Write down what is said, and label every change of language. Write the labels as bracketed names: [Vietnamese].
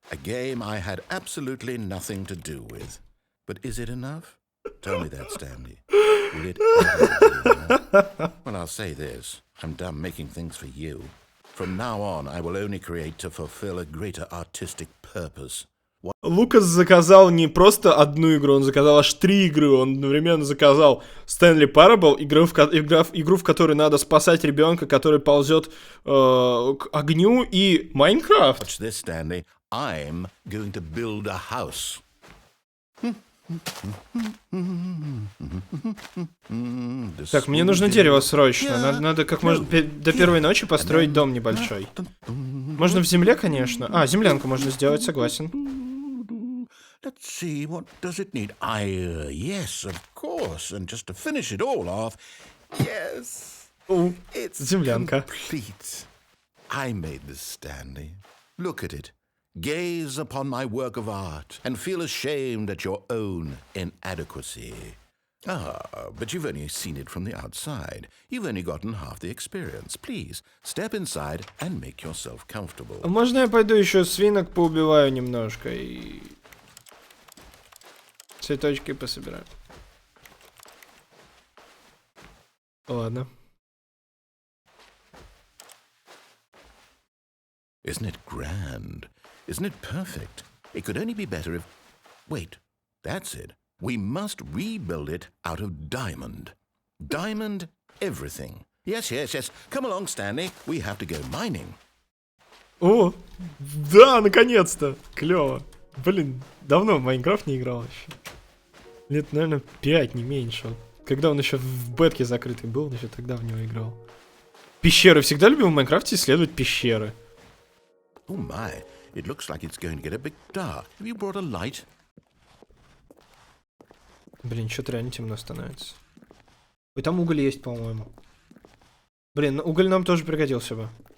[English] A game I had absolutely nothing to do with. But is it enough? Tell me that, Stanley. Will it ever be enough? Well, I'll say this. I'm done making things for you. From now on, I will only create to fulfill a greater artistic purpose. [Russian] Лукас заказал не просто одну игру, он заказал аж 3 игры. Он одновременно заказал Stanley Parable, игру, в которой надо спасать ребенка, который ползет к огню, и Майнкрафт. [English] Watch this, Stanley. I'm going to build a house. [Russian] Так, мне нужно дерево срочно. Надо как можно до первой ночи построить дом небольшой. Можно в земле, конечно. А, землянку можно сделать, согласен. [English] Let's see, what does it need? Yes, of course. And just to finish it all off, yes, it's [Russian] землянка. [English] Complete. I made this, Stanley. Look at it. Gaze upon my work of art and feel ashamed at your own inadequacy. But you've only seen it from the outside. You've only gotten half the experience. Please, step inside and make yourself comfortable. [Russian] А можно я пойду еще свинок поубиваю немножко и цветочки пособираю? Ладно. [English] Isn't it grand? Isn't it perfect? It could only be better if... Wait, that's it. We must rebuild it out of diamond. Diamond everything. Yes. Come along, Stanley. We have to go mining. [Russian] О, да, наконец-то. Клево. Блин, давно в Майнкрафт не играл еще. Лет, наверное, 5, не меньше. Когда он еще в бетке закрытый был, еще тогда в него играл. Пещеры. Всегда любил в Майнкрафте исследовать пещеры. [English] Oh my, it looks like it's going to get a bit dark. Have you brought a light? [Russian] Блин, что-то реально темно становится. Ой, там уголь есть, по-моему. Блин, уголь нам тоже пригодился бы.